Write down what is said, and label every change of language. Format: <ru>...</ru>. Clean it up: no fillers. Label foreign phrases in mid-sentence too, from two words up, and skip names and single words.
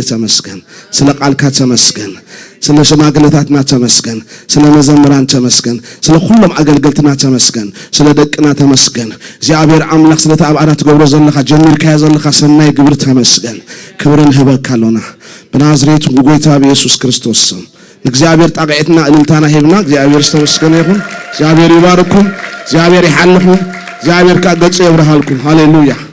<ti>ተመስገን። ስለ ቃልካ ተመስገን። ስለ ሽማግሌታትና ተመስገን። ስለ መዘምራን ተመስገን። ስለ ሁሉም አገልግሎትና ተመስገን። ስለ ደቅና ተመስገን። እግዚአብሔር አምላኽ ስለ ተአብዓራት ገብሮ ዘለኻ ጀሚርካያ ዘለኻ ሰናይ ግብር ተመስገን። ክብርን ህበካሎና በናዝሬቱ ጎይታ በኢየሱስ ክርስቶስ ስም እግዚአብሔር ጣቅዒትና እልልታና ሄብና እግዚአብሔር ተመስገነ ይሁን። እግዚአብሔር ይባርኩም። እግዚአብሔር ይሐልኩም። እግዚአብሔር ካገጹ ይብርሃልኩም። ሃሌሉያ</ti>